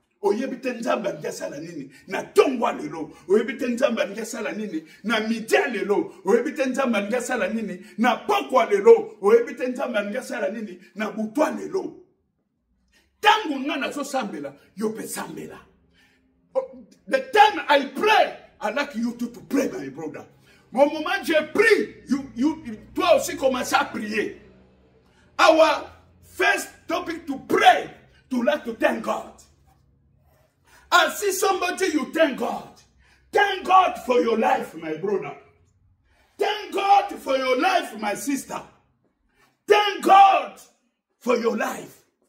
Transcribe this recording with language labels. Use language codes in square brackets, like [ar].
[ln] Oyebite nzamba ngesala nini na tongwa lelo, oyebite nzamba ngesala nini na midia lelo, oyebite nzamba ngesala nini na pokwa lelo, oyebite nzamba ngesala nini na butwa lelo. Tangu ngana so sambela, yope sambela. [en] The time I pray, I like you to pray, my brother. [fr] Mon moment je prie, toi aussi commence à prier. [en] Our first topic to pray, to like to thank God. I see somebody, you thank God. Thank God for your life, my brother. Thank God for your life, my sister. Thank God for your life.